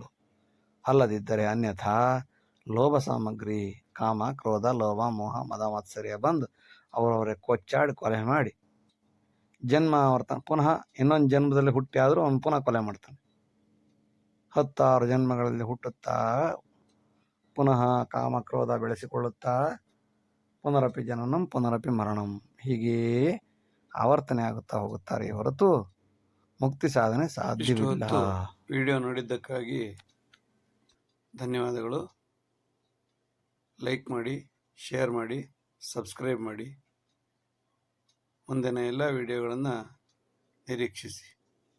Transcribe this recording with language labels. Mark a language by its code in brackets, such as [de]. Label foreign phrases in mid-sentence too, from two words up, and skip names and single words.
[kn] ಅಲ್ಲದಿದ್ದರೆ ಅನ್ಯಥಾ ಲೋಭ ಸಾಮಗ್ರಿ, ಕಾಮ, ಕ್ರೋಧ, ಲೋಭ, ಮೋಹ, ಮದ, ಮಾತ್ಸರ್ಯ ಬಂದು ಅವರವರೇ ಕೊಚ್ಚಾಡಿ ಕೊಲೆ ಮಾಡಿ ಜನ್ಮಾವರ್ತನ, ಪುನಃ ಇನ್ನೊಂದು ಜನ್ಮದಲ್ಲಿ ಹುಟ್ಟಿ ಆದರೂ ಅವನು ಪುನಃ ಕೊಲೆ ಮಾಡ್ತಾನೆ. 10 ಜನ್ಮಗಳಲ್ಲಿ ಹುಟ್ಟುತ್ತಾ ಪುನಃ ಕಾಮಕ್ರೋಧ ಬೆಳೆಸಿಕೊಳ್ಳುತ್ತಾ [sa] ಪುನರಪಿ ಜನನಂ ಪುನರಪಿ ಮರಣಂ [kn] ಹೀಗೆಯೇ ಆವರ್ತನೆ ಆಗುತ್ತಾ ಹೋಗುತ್ತಾರೆ ಹೊರತು ಮುಕ್ತಿ ಸಾಧನೆ ಸಾಧ್ಯವಿಲ್ಲ. ವಿಡಿಯೋ ನೋಡಿದ್ದಕ್ಕಾಗಿ ಧನ್ಯವಾದಗಳು. ಲೈಕ್ ಮಾಡಿ, ಶೇರ್ ಮಾಡಿ, ಸಬ್ಸ್ಕ್ರೈಬ್ ಮಾಡಿ. ಮುಂದಿನ ಎಲ್ಲ ವಿಡಿಯೋಗಳನ್ನು ನಿರೀಕ್ಷಿಸಿ.